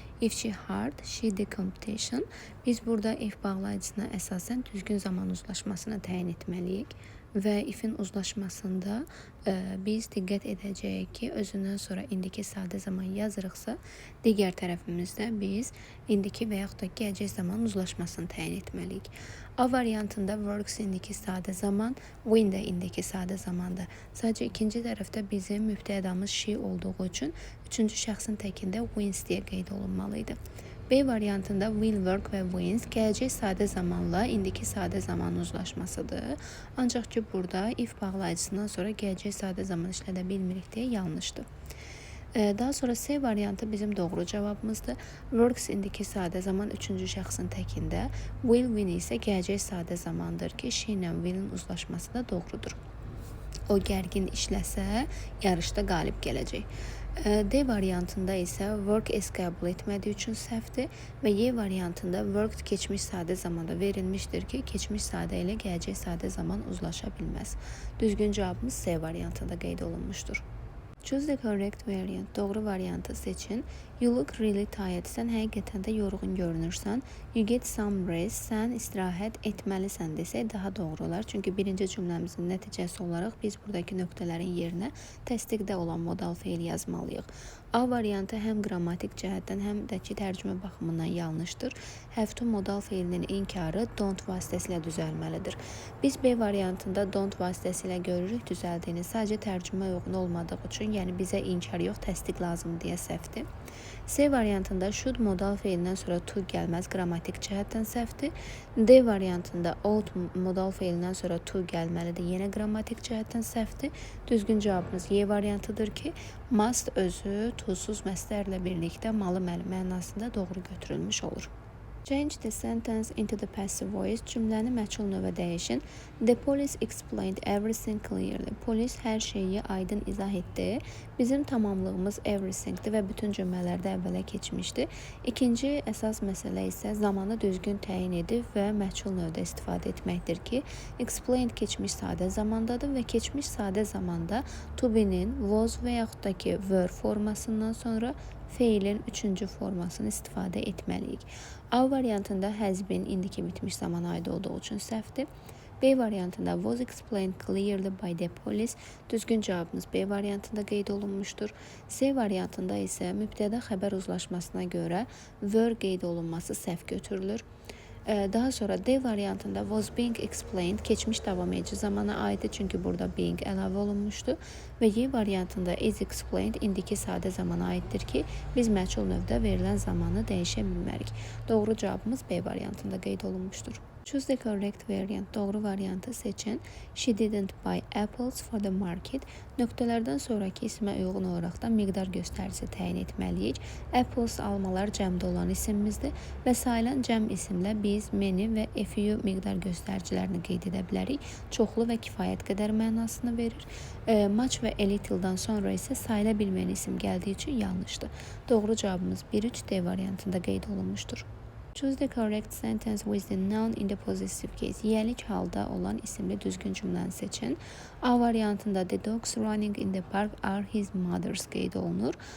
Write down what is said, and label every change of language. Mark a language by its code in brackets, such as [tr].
[en] If she hard, she the competition. [az] Biz burada if bağlayıcısına əsasən düzgün zaman uzlaşmasını təyin etməliyik. Və ifin uzlaşmasında biz diqqət edəcəyik ki, özündən sonra indiki sadə zaman yazırıqsa, digər tərəfimizdə biz indiki və yaxud da gələcək zaman uzlaşmasını təyin etməliyik. A variantında works indiki sadə zaman, win də indiki sadə zamanda. Sadəcə ikinci tərəfdə bizim mübtədamız she olduğu üçün üçüncü şəxsin təkində wins deyə qeyd olunmalıydı. B variantında will work və wins gələcək sadə zamanla indiki sadə zaman uzlaşmasıdır. Ancaq ki, burada if bağlayıcısından sonra gələcək sadə zaman işlədə bilmirik deyə yanlışdır. Daha sonra C variantı bizim doğru cavabımızdır. Works indiki sadə zaman üçüncü şəxsin təkində, will win isə gələcək sadə zamandır ki, she ilə willin uzlaşması da doğrudur. O gərgin işləsə, yarışda qalib gələcək. D variantında isə work is qəbul etmədiyi üçün səhvdir və Y variantında worked keçmiş sadə zamanda verilmişdir ki, keçmiş sadə ilə gələcək sadə zaman uzlaşa bilməz. Düzgün cavabımız C variantında qeyd olunmuşdur. [en] Choose the correct variant. [az] Doğru variantı seçin. [en] You look really tired. [az] Sən həqiqətən də yorğun görünürsən. [en] You get some rest. [az] Sən istirahət etməlisən desək daha doğru olar. Çünki birinci cümləmizin nəticəsi olaraq biz buradakı nöqtələrin yerinə təsdiqdə olan modal feil yazmalıyıq. A variantı həm qrammatik cəhətdən, həm də ki, tərcümə baxımından yanlışdır. Have to modal feilinin inkarı don't vasitəsilə düzəlməlidir. Biz B variantında don't vasitəsilə görürük düzəldiyini. Sadəcə tərcümə uyğun olmadığı üçün, yəni bizə inkar yox, təsdiq lazım deyə səhvdir. C variantında should modal feilindən sonra to gəlməz, qrammatik cəhətdən səhvdir. D variantında ought modal feilindən sonra to gəlməlidir, yenə qrammatik cəhətdən səhvdir. Düzgün cavabımız Y variantıdır ki, must özü to-suz məstərlə birlikdə malı mənasında doğru götürülmüş olur. [en] Change the sentence into the passive voice. [az] Cümləni məchul növə dəyişin. [en] The police explained everything clearly. [az] Polis hər şeyi aydın izah etdi. Bizim tamamlığımız everythingdir və bütün cümlələrdə əvvələ keçmişdi. İkinci əsas məsələ isə zamanı düzgün təyin edib və məchul növdə istifadə etməkdir ki, explained keçmiş sadə zamandadır və keçmiş sadə zamanda to be-nin was və yaxud da ki were formasından sonra feilin üçüncü formasını istifadə etməliyik. A variantında has been indiki bitmiş zamana aid olduğu üçün səhvdir. B variantında [en] was explained clearly by the police. [az] Düzgün cavabımız B variantında qeyd olunmuşdur. C variantında isə mübtəda xəbər uzlaşmasına görə were qeyd olunması səhv götürülür. Daha sonra D variantında was being explained keçmiş davam edici zamana aiddir, çünki burada being əlavə olunmuşdu və Y variantında is explained indiki sadə zamana aiddir ki, biz məchul növdə verilən zamanı dəyişə bilmərik. Doğru cavabımız B variantında qeyd olunmuşdur. [en] Choose the correct variant. [az] Doğru variantı seçin. [en] She didn't buy apples for the market. [az] Nöqtələrdən sonraki ismə uyğun olaraq da miqdar göstəricisi təyin etməliyik. Apples almalar cəmdə olan isimimizdir və sayılan cəm isimlə biz many və a few miqdar göstəricilərini qeyd edə bilərik. Çoxlu və kifayət qədər mənasını verir. Much və a little-dan sonra isə sayıla bilməyən isim gəldiyi üçün yanlışdır. Doğru cavabımız 1-3 D variantında qeyd olunmuşdur. [en] Choose the correct sentence with the noun in the possessive case. [az] Yiyəlik halda olan isimli düzgün cümləni seçin. A variantında [en] the dogs running in the park are his mother's [az] qeyd olunur.